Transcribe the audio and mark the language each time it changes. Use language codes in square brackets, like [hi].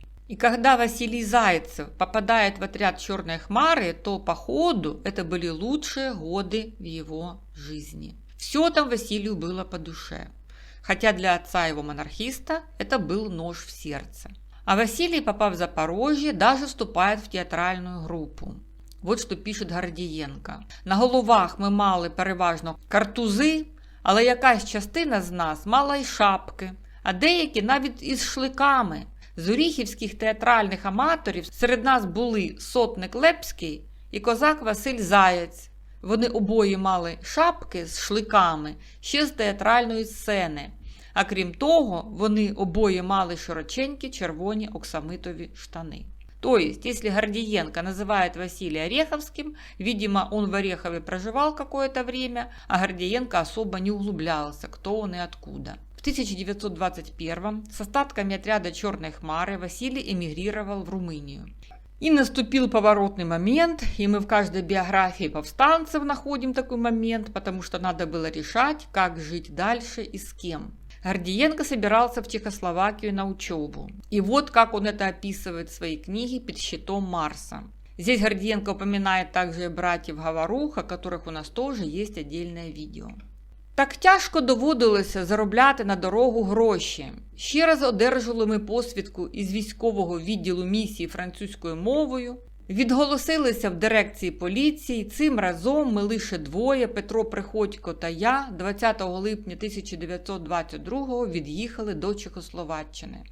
[ru] И когда Василий Зайцев попадает в отряд Черной Хмары, то по ходу это были лучшие годы в его жизни. Все там Василию было по душе. Хотя для отца его монархиста это был нож в сердце. А Василий, попав в Запорожье, даже вступает в театральную групу. [uk] Вот що пише Гордієнко. На головах ми мали переважно картузи, але якась частина з нас мала й шапки, а деякі навіть із шликами. З оріхівських театральних аматорів серед нас були сотник Лепський і козак Василь Заяць. Вони обоє мали шапки з шликами ще з театральної сцени. А крім того, вони обоє мали широченькі червоні оксамитові штани. [ru] То есть, если Гордиенко называет Василия Ореховским, видимо, он в Орехове проживал какое-то время, а Гордиенко особо не углублялся, кто он и откуда. В 1921 с остатками отряда Черной Хмары Василий эмигрировал в Румынию. И наступил поворотный момент, и мы в каждой биографии повстанцев находим такой момент, потому что надо было решать, как жить дальше и с кем. Гордиенко собирался в Чехословакию на учебу. И вот как он это описывает в своей книге «Под щитом Марса». Здесь Гордієнко упоминает также братьев Говорух, о которых у нас тоже есть отдельное відео. [uk] Так тяжко доводилося заробляти на дорогу гроші. Ще раз одержали ми посвідку із військового відділу місії французькою мовою. Відголосилися в дирекції поліції. Цим разом ми лише двоє, Петро Приходько та я, 20 липня 1922 від'їхали до Чехословаччини.